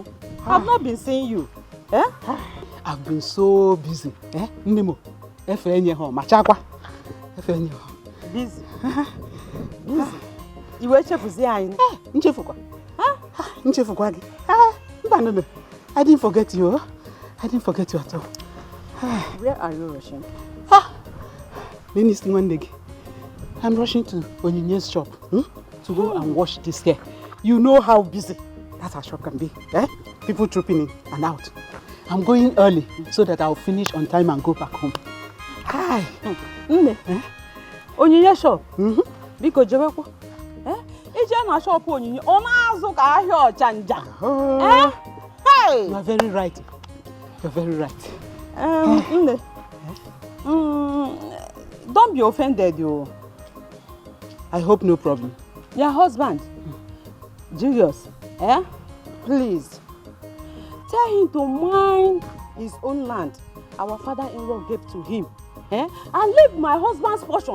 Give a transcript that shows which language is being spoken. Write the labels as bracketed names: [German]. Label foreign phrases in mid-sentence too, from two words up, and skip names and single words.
[English] I've not been seeing you. I've been so busy. Busy? Busy? You were [Igbo] chefuzi anyị. Nchefukwa. Nchefukwa gị. [English] No. I didn't forget you. I didn't forget you at all. Where are you rushing? I'm rushing to Onyinye's shop to go and wash this hair. You know how busy that our shop can be. People trooping in and out. I'm going early so that I'll finish on time and go back home. Hi. [Igbo] Onyinye's shop? Biko jebekwa. Ije na shop Onyinye, ọ na-azụ ka ahịa ọchanja. [English] You are very right. You're very right. Don't be offended, you. I hope no problem. Your husband, Julius, please, tell him to mind his own land our father-in-law gave to him, and leave my husband's portion.